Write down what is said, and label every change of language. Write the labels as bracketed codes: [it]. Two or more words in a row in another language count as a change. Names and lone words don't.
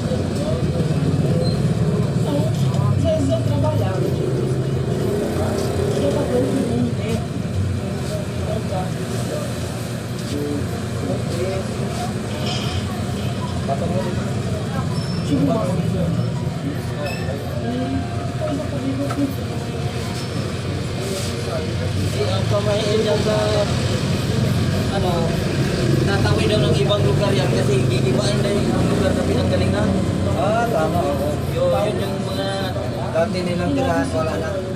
[pt] Às vezes eu trabalhava, eu trabalhei um tempo, tive uma coisa comigo [tl] Ang pamahiin dyan sa tatawid daw ng ibang lugar yan kasi gigibain na yung lugar na pinanggalingan. Ah, tama. Oo. Yun yung mga Dati nilang tirahan, wala na.